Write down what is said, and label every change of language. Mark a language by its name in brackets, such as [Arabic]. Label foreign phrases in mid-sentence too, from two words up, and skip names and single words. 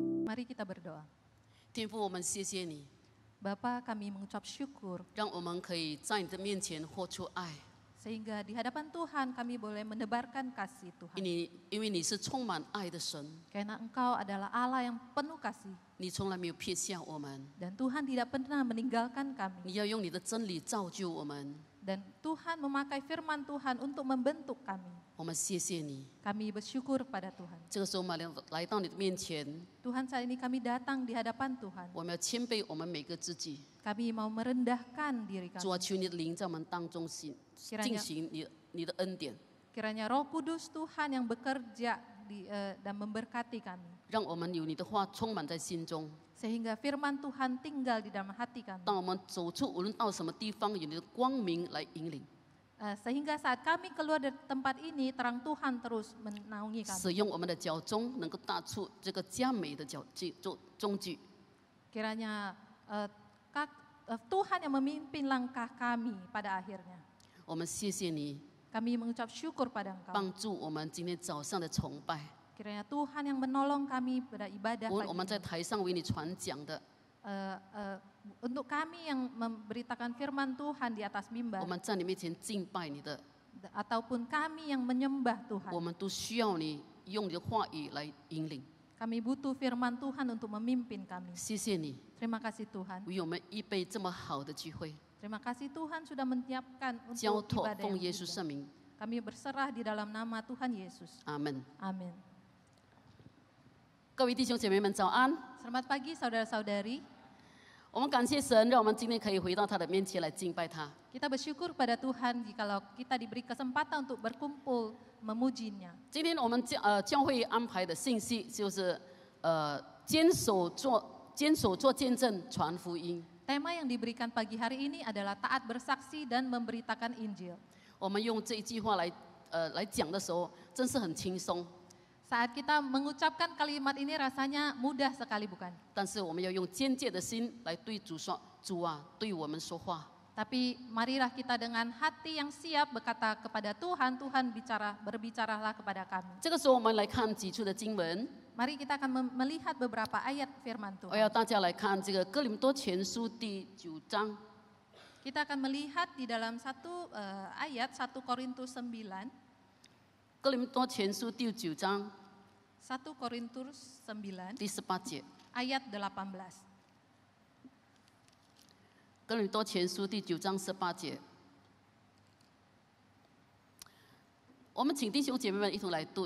[Indonesian] Mari kita berdoa. [Chinese] 天父，我们谢谢你， [Indonesian] Bapa, kami mengucap syukur [Chinese] 让我们可以在你的面前活出爱， [Indonesian] sehingga di hadapan Tuhan kami boleh menebarkan kasih Tuhan. [Chinese] 因为你是充满爱的神， [Indonesian] Karena Engkau adalah Allah yang penuh kasih [Chinese] 你从来没有撇下我们， [Indonesian] dan Tuhan tidak pernah meninggalkan kami. [Chinese] 你要用你的真理造就我们。 [Indonesian] Dan Tuhan memakai firman Tuhan untuk membentuk kami. [Chinese] 我们谢谢你， [Indonesian] Kami bersyukur pada Tuhan. [Chinese] 这个时候我们来到你的面前， [Indonesian] Tuhan, saat ini kami datang di hadapan Tuhan. [Chinese] 我们要谦卑我们每个自己。 [Indonesian] Kami mau merendahkan diri [Chinese] 主啊， [Indonesian] kami. [Chinese] 求你的灵在我们当中进行你的恩典， [Indonesian] Kiranya Roh Kudus Tuhan yang bekerja dan memberkati kami. [Chinese] 让我们有你的话充满在心中。 [Indonesian] Sehingga firman Tuhan tinggal di dalam hati kami. [Chinese] 当我们走出无论到什么地方，有你的光明来引领， [Indonesian] Sehingga saat kami keluar dari tempat ini, terang Tuhan terus menaungi kami. [Chinese] 使用我们的脚中能够踏出这个佳美的中句。 [Indonesian] Kiranya Tuhan yang memimpin langkah kami pada akhirnya. [Chinese] 我们谢谢你， [Indonesian] Kami mengucap syukur pada Engkau. [Chinese] 帮助我们今天早上的崇拜。 [Indonesian] Kiranya Tuhan yang menolong kami pada ibadah [Chinese] 我 [Indonesian] pagi [Chinese] 们在 [Indonesian] ini. [Chinese] 台上为你传讲的， [Indonesian] Untuk kami yang memberitakan firman Tuhan di atas [Chinese] 我 [Indonesian] mimbar, [Chinese] 们在你面前敬拜你的， [Indonesian] ataupun kami yang menyembah Tuhan. [Chinese] 我们都需要你用你的话语来引领。 [Indonesian] Kami butuh firman Tuhan untuk memimpin kami. [Chinese] 谢谢你 [Indonesian] Terima kasih Tuhan. [Chinese] 为我们预备这么好的聚会， [Indonesian] Terima kasih Tuhan sudah menyiapkan [Chinese] 交 [Indonesian] untuk [Chinese] 托 [Indonesian] ibadah [Chinese] 奉 [Indonesian] yang [Chinese] 耶稣 [Indonesian] indah. [Chinese] 圣名， [Indonesian] Kami berserah di dalam nama Tuhan Yesus. [Chinese] 阿门。 [Indonesian] Amin. [Chinese] 各位弟兄姐妹们，早安！ [Indonesian] Selamat pagi saudara-saudari. [Chinese] 我们感谢神，让我们今天可以回到他的面前来敬拜他。 [Indonesian] Kita bersyukur pada Tuhan jikalau kita diberi kesempatan untuk berkumpul memujinya. [Chinese] 今天我们教会安排的信息就是坚守做见证，传福音。 [Indonesian] Tema yang diberikan pagi hari ini adalah taat bersaksi dan memberitakan Injil. [Chinese] 我们用这一句话来讲的时候，真是很轻松。 [Indonesian] Saat kita mengucapkan kalimat ini rasanya mudah sekali, bukan? [Chinese] 但是我们要用坚戒的心来对主说：“主啊，对我们说话。 [Indonesian] Tapi marilah kita dengan hati yang siap berkata kepada Tuhan, Tuhan berbicaralah kepada kami. ” [Chinese] 这个时候，我们来看几处的经文。 [Indonesian] Mari kita akan melihat beberapa ayat firman [Chinese] 我 [Indonesian] Tuhan. [Chinese] 要大家来看这个哥林多前书第9章。 [Indonesian] Kita akan melihat di dalam satu ayat 1 Korintus 9. [Chinese] 哥林多前书第9章 [Indonesian] 1 Korintus 9 [Chinese] 第18节。 [Indonesian] ayat 18. [Chinese] 哥林多前书第9章18节。我们请弟兄姐妹们一同来读。